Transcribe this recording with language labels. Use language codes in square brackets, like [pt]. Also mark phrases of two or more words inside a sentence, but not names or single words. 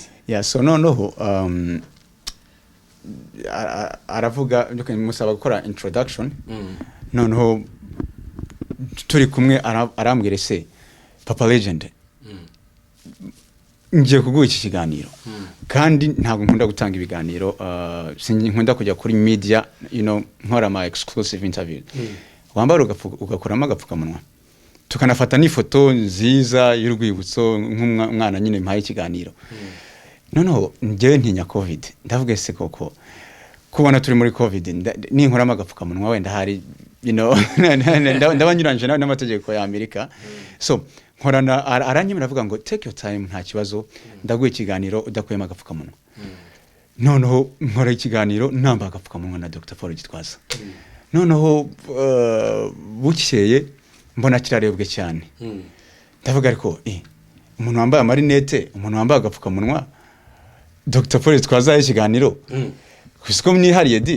[rw] Yeah, so noneho aravuga musaba gukora introduction. Noneho turi kumwe arambwira se Papa Legend ngiye kuguha iki kiganiro, kandi ntabwo nkunda gutanga ibiganiro, nkunda kujya kuri media, [en] you know, [rw] nkora [en] my exclusive interview. [rw] Wambara ugakoramo agapfukamunwa tukanafata n'ifoto nziza y'urwibutso nk'umwana nyine mpaye ikiganiro. Noneho njyewe ntinya covid, ndavuga se koko kubona turi muri covid ninkoramo agapfukamunwa wenda hari, [en] you know, [rw] ndabanyuranje n'amategeko ya Amerika. So nkorana aranyemera avuga ngo [en] take your time, [rw] nta kibazo, ndaguye ikiganiro udakuyemo agapfukamunwa. Noneho nkora ikiganiro namba agapfukamunwa na Dr Paul Gitwaza. Noneho bukeye mbona kirarebwe cyane. Ndavuga ariko umuntu wambaye amarinete, umuntu wambaye agapfukamunwa, Dr Paul Gitwaza ikiganiro kusiko mnihariye di.